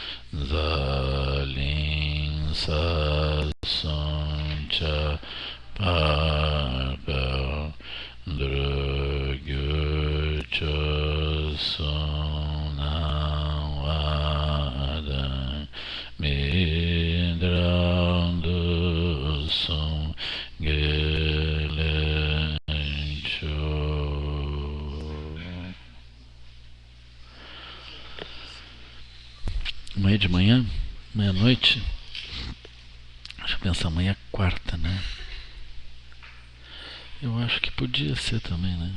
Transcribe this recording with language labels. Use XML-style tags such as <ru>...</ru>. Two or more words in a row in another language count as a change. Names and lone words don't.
<pt>Zalin, Sa, Son, Cha, Parpel, Drugyo, Cho, Son, Wada, Midral, Du, Son, Gelen, amanhã de manhã, meia-noite. Deixa eu pensar, amanhã é quarta, né? Eu acho que podia ser também, né?</pt>